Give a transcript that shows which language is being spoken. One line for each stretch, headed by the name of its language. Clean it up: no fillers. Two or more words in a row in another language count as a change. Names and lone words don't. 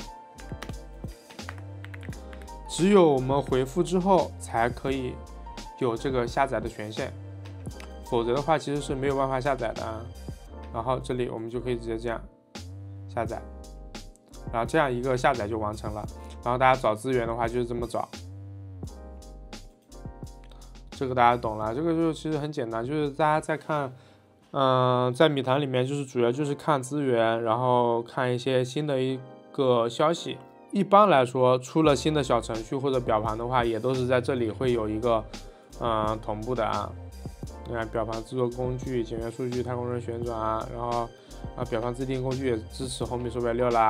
Chinese: 只有我們回復之後，才可以有這個下載的權限，否則的話其實是沒有辦法下載的啊。然後這裡我們就可以直接這樣下載，然後這樣一個下載就完成了。然後大家找資源的話就是這麼找。這個大家懂了，這個就其實很簡單，就是大家在看，在米团裡面就是主要就是看資源，然後看一些新的一個消息。一般來說，出了新的小程序或者表盘的話，也都是在這裡會有一個同步的啊。你看表盘制作工具、检阅數據、太空人旋轉，然後表盘自定工具也支持红米手表6啦。